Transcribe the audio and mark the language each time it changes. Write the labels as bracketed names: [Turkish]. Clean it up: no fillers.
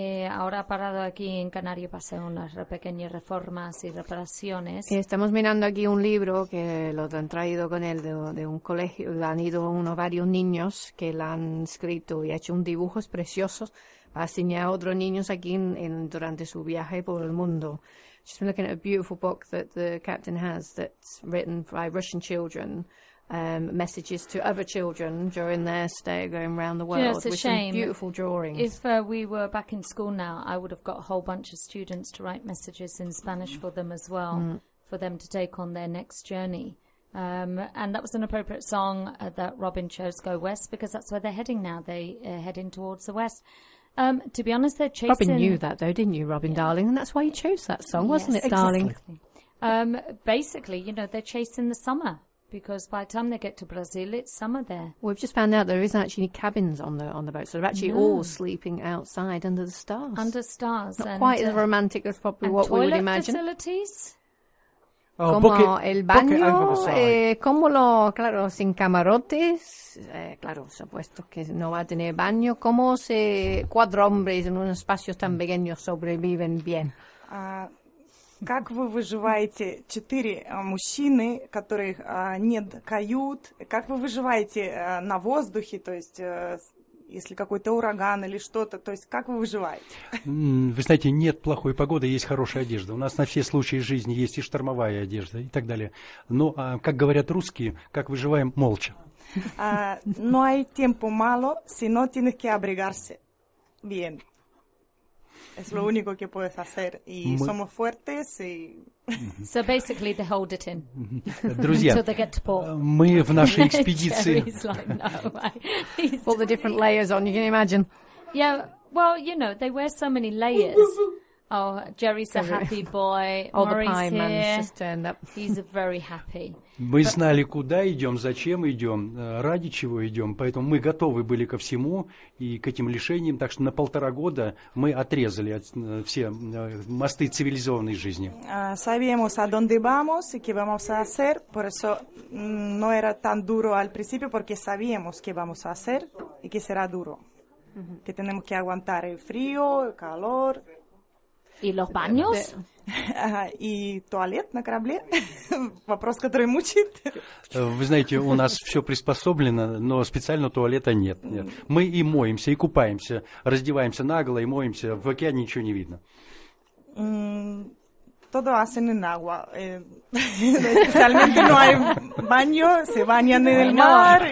[Spanish] Ahora ha parado aquí en Canarias para hacer unas pequeñas reformas y reparaciones. Estamos mirando aquí un libro que lo han traído con él de un colegio. Han ido unos varios niños que lo han escrito y ha hecho un dibujo precioso para enseñar a otros niños aquí en, durante su viaje por el mundo. [English] She's been looking at a beautiful book that the captain has that's written by Russian children. Messages to other children during their stay going around the world. Yeah, it's a with shame. Some beautiful drawings. If we were back in school now, I would have got a whole bunch of students to write messages in Spanish for them as well, for them to take on their next journey. And that was an appropriate song that Robin chose, Go West, because that's where they're heading now. They're heading towards the West. To be honest, they're chasing... Robin knew that, though, didn't you, Robin, darling? And that's why you chose that song, wasn't it, darling? Exactly. Basically, you know, they're chasing the summer. Because by the time they get to Brazil, it's summer there. We've just found out there isn't actually any cabins on the boat, so they're actually all sleeping outside under the stars. Under stars. Not quite as romantic as probably what we would imagine. And toilet facilities? [Spanish] Como el baño, como lo, claro, sin camarotes, claro, supuesto que no va a tener baño. ¿Cómo se cuatro hombres en un espacio tan pequeño sobreviven bien? [Russian] Как вы выживаете, четыре мужчины, которых нет кают, как вы выживаете на воздухе, то есть если какой-то ураган или что-то, то есть как вы выживаете? Вы знаете, нет плохой погоды, есть хорошая одежда. У нас на все случаи жизни есть и штормовая одежда и так далее. Но, как говорят русские, как выживаем, молча. [Spanish] No hay tiempo malo, sino tienes que abrigarse bien. Es lo único que puedes hacer. Y somos fuertes. Y... [English] So basically, they hold it in. [Russian] Друзья, [English] until they get to port. [Russian] Мы в нашей экспедиции. [English] Like, no, all the different layers on, you can imagine. Yeah, well, you know, they wear so many layers. Oh, Jerry's a happy boy. All Murray's the pie here. Man's just turned up. He's very happy. [Russian] Мы знали, куда идем, зачем идем, ради чего идем, поэтому мы готовы были ко всему и к этим лишениям, так что на полтора года мы отрезали все мосты цивилизованной жизни. [Spanish] Sabíamos a dónde vamos y qué vamos a hacer, por eso no era tan duro al principio, porque sabíamos qué vamos a hacer y qué será duro, que tenemos que aguantar el frío, el calor... ¿Y los baños? [Russian] ¿Y туалет на корабле? Вопрос, который мучает. Вы знаете, у нас все приспособлено, но специально туалета нет. Нет. Мы и моемся, и купаемся, раздеваемся наголо и моемся. В океане ничего не видно. [Spanish] Todo hacen en agua. Especialmente no hay baño, se bañan en el mar.